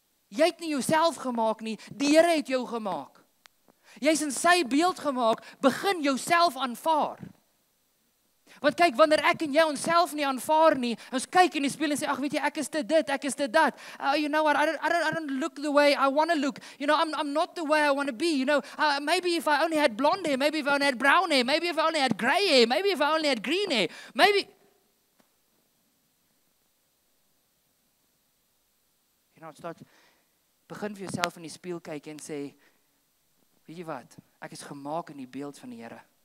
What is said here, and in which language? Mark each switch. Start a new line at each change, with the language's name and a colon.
Afrikaans: Jy het nie jouself gemaak nie, die Here het jou gemaak. Jy's in sy beeld gemaak, begin jouself aanvaar. Want kyk, wanneer ek en jy onsself nie aanvaar nie, ons kyk in die spieël en sê, ag weet jy, ek is te dit, ek is te dat.
English: You know what, I don't look the way I want to look. You know, I'm not the way I want to be. You know, maybe if I only had blonde hair, maybe if I only had brown hair, maybe if I only had grey hair, maybe if I only had green hair, maybe...
Afrikaans: You know, begin vir jouself in die spieël kyk en sê, weet jy wat, ek is gemaak in die beeld van die Here.